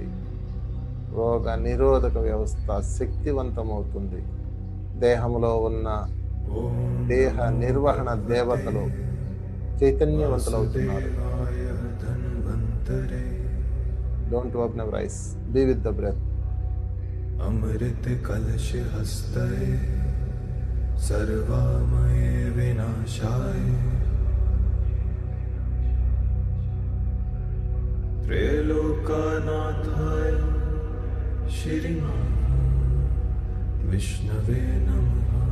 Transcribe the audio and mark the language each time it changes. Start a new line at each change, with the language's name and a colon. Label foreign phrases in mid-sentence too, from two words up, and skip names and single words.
Telugu: రోగ నిరోధక వ్యవస్థ శక్తివంతమవుతుంది. దేహంలో ఉన్న దేహ నిర్వహణ దేవతలు చైతన్యవంతులవుతున్నారు.
English: Don't open your eyes, be with the breath.
Sanskrit: अमृत कलश हस्तये सर्वामये विनाशाय त्रैलोक्यनाथाय श्रीमान विष्णवे नमः।